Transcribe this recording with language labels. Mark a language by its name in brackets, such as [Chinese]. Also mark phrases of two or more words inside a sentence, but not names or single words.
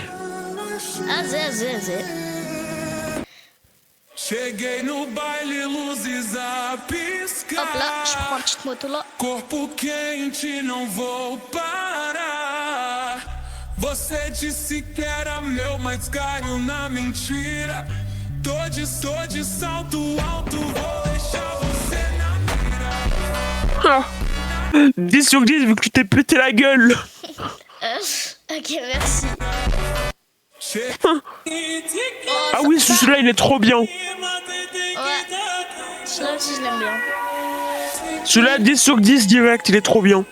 [Portuguese] Azé. Cheguei no baile, luzes a piscar. [French] Hop là, je prends une petite moto là. [Portuguese] Corpo quente, não vou parar. Você disse que era meu, mas caiu na mentira. Tô de salto alto, vou deixar você na mira. Ah. [French] 10 sur 10 vu que tu t'es pété la gueule. Ok, merci. Ah oui, celui-là il est trop bien. Ouais. Celui-là aussi, je l'aime bien. Celui-là 10 sur 10 direct, il est trop bien.